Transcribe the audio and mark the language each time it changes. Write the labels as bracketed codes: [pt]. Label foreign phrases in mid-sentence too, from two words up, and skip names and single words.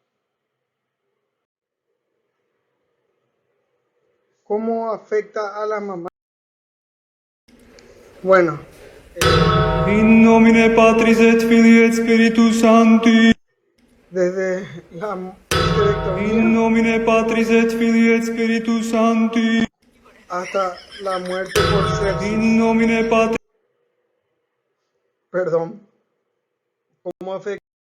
[es] ¿Cómo afecta a la mamá? Bueno, [la] In nomine Patris et Filii et Spiritus Sancti. [es] desde la [la] In [es] histerectomía [la] nomine Patris et Filii et Spiritus Sancti. [es] hasta la muerte por sepsis. [la] In nomine Patris [es] Perdón. ¿Cómo afecta?